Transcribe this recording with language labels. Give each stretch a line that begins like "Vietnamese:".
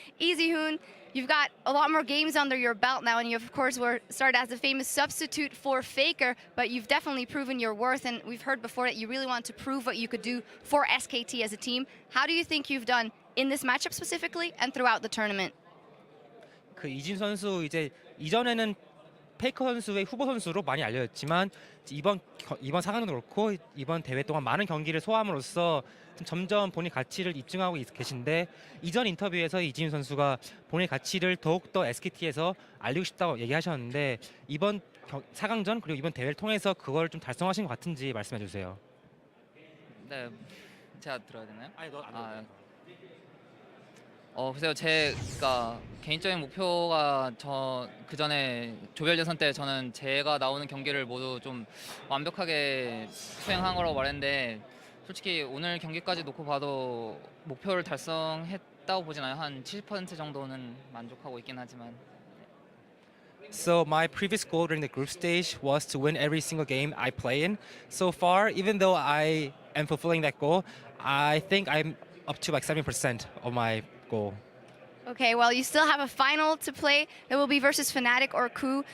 English: EasyHoon, you've got a lot more games under your belt now, and you, of course, were started as the famous substitute for Faker, but you've definitely proven your worth, and we've heard before that you really want to prove what you could do for SKT as a team. How do you think you've done in this matchup specifically and throughout the tournament?
Korean: 그 이진 선수 이제 이전에는 페이커 선수의 후보 선수로 많이 알려졌지만 이번 4강도 그렇고 이번 대회 동안 많은 경기를 소화함으로써 점점 본인 가치를 입증하고 계신데 이전 인터뷰에서 이진 선수가 본인 가치를 더욱더 SKT에서 알리고 싶다고 얘기하셨는데 이번 4강전 그리고 이번 대회를 통해서 그걸 좀 달성하신 것 같은지 말씀해 주세요. 네, 제가 들어야 되나요? 아니 너 글쎄요, 제가 개인적인 목표가 그 전에 조별 예선 때 저는 제가 나오는 경기를 모두 좀 완벽하게 수행한 거라고 말했는데 솔직히 오늘 경기까지 놓고 봐도 목표를 달성했다고 보진 않아요. 한 70% 정도는 만족하고 있긴 하지만.
English: So my previous goal during the group stage was to win every single game I play in. So far, even though I am fulfilling that goal, I think I'm up to like 70% of my goal. Okay, well, you still have a final to play. It will be versus Fnatic or Coup.